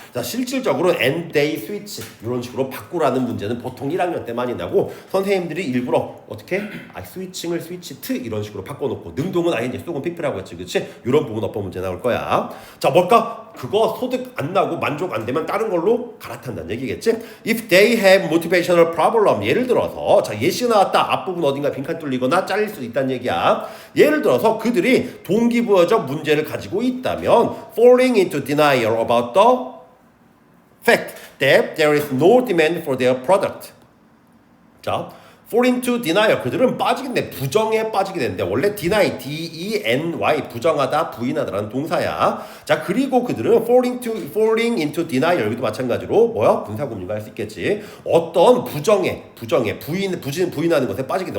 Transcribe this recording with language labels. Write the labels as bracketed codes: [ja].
[ko] 자, 실질적으로 [en] and they switch [ko] 이런 식으로 바꾸라는 문제는 보통 1학년 때 많이 나고 선생님들이 일부러 어떻게 switching을 switch to 이런 식으로 바꿔놓고 능동은 ing, 속은 pp라고 했지, 그치? 이런 부분 어법 문제 나올 거야. 자, 뭘까? 그거 소득 안 나고 만족 안 되면 다른 걸로 갈아탄다는 얘기겠지? [en] If they have motivational problem, [ko] 예를 들어서 자, 예시 나왔다. 앞부분 어딘가 빈칸 뚫리거나 잘릴 수도 있다는 얘기야. 예를 들어서 그들이 동기부여적 문제를 가지고 있다면 [en] falling into denial about the fact that there is no demand for their product. [ko] 자, fall into denial, 그들은 빠지게 돼. 부정에 빠지게 되는데 원래 deny, D-E-N-Y, 부정하다, 부인하다라는 동사야. 자, 그리고 그들은 [en] falling into denial, [ko] 여기도 마찬가지로 뭐야? 분사구문인가 할 수 있겠지. 어떤 부정에 부인하는 것에 빠지게 돼.